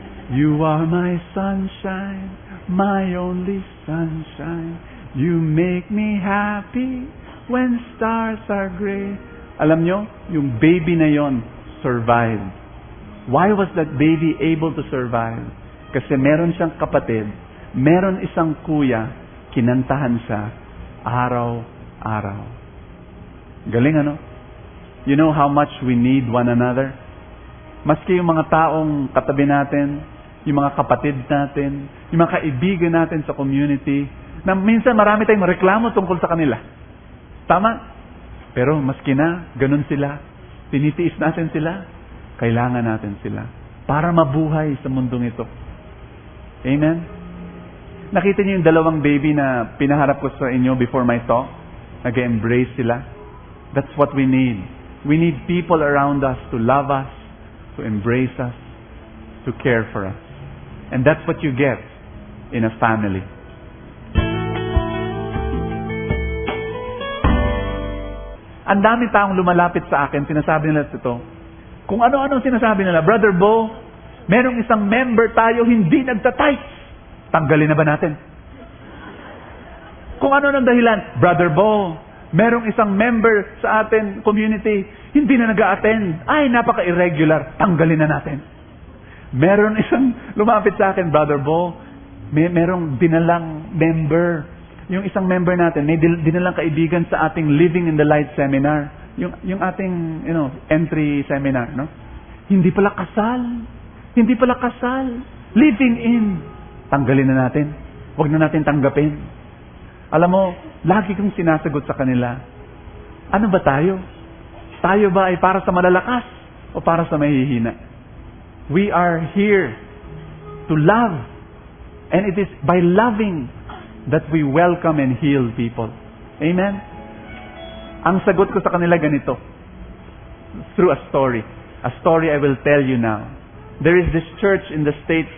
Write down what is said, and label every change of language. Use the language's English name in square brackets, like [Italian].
[English] You are my sunshine, my only sunshine. You make me happy when stars are gray. [Filipino] Alam nyo, yung baby na yon [English] survived. Why was that baby able to survive? [Filipino] Kasi meron siyang kapatid, meron isang kuya, kinantahan siya araw-araw. Galing, ano? [English] You know how much we need one another? [Filipino] Maski yung mga taong katabi natin, yung mga kapatid natin, yung mga kaibigan natin sa community, na minsan marami tayong reklamo tungkol sa kanila. Tama? Pero maski na, ganun sila, tinitiis natin sila, kailangan natin sila para mabuhay sa mundong ito. Amen? Nakita niyo yung dalawang baby na pinaharap ko sa inyo [English] before my talk? [Filipino] Nag-embrace sila. [English] That's what we need. We need people around us to love us, to embrace us, to care for us. And that's what you get in a family. [Filipino] Ang dami taong lumalapit sa akin, sinasabi nila ito. Kung ano-ano sinasabi nila, Brother Bo, [English] merong isang member [Filipino] tayo hindi nagtatights. Tanggalin na ba natin? Kung ano ng dahilan, Brother Bo, merong isang member sa atin community hindi na nag-a-attend. Ay, napaka-irregular. Tanggalin na natin. Meron isang lumapit sa akin, Brother Bo, merong dinalang member. Yung isang member natin, may dinalang kaibigan sa ating Living in the Light seminar. Yung ating, entry seminar, no? Hindi pala kasal. Hindi pala kasal. Living in. Tanggalin na natin. Huwag na natin tanggapin. Alam mo, lagi kong sinasagot sa kanila, ano ba tayo? Tayo ba ay para sa malalakas o para sa mahihina? [English] We are here to love. And it is by loving that we welcome and heal people. Amen? [Filipino] Ang sagot ko sa kanila ganito. Through a story. [English] A story I will tell you now. There is this church in the States.